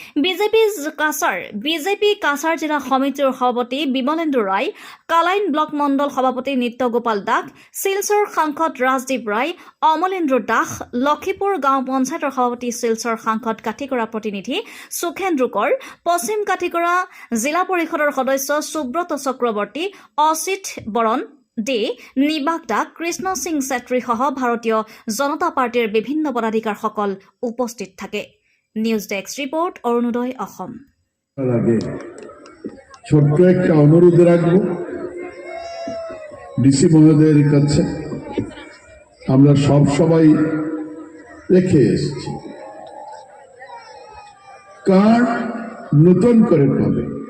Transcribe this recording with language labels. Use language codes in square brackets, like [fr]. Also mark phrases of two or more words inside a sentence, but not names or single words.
[as] বিজেপি কাছাৰ জিলা সমিতিৰ সভাপতি বিমলেন্দু ৰায়, কালাইন ব্লক মণ্ডল সভাপতি নিত্য গোপাল দাস, শিলচৰ সাংসদ ৰাজদীপ ৰায়, অমলেন্দ্ৰ দাস, লক্ষীপুৰ গাঁও পঞ্চায়তৰ সভাপতি শিলচৰ সাংসদ কাঠিগড়া প্ৰতিনিধি সুখেন্দ্ৰ কৰ, পশ্চিম কাঠিগড়া জিলা পৰিষদৰ সদস্য সুব্ৰত চক্ৰৱৰ্তী, অচিত বৰণ ডে, নিবাস দাস, কৃষ্ণ সিং ছেত্ৰীসহ ভাৰতীয় জনতা পাৰ্টিৰ বিভিন্ন পদাধিকাৰীসকল উপস্থিত থাকে। [en] news desk report, অরুণোদয় অসম। [bn] ছোট্ট একটা অনুরোধ রাখবো ডিসি মহোদয়ের কাছে, আমরা সবাই রেখে এসেছি, কার্ড নতুন করে পাবে।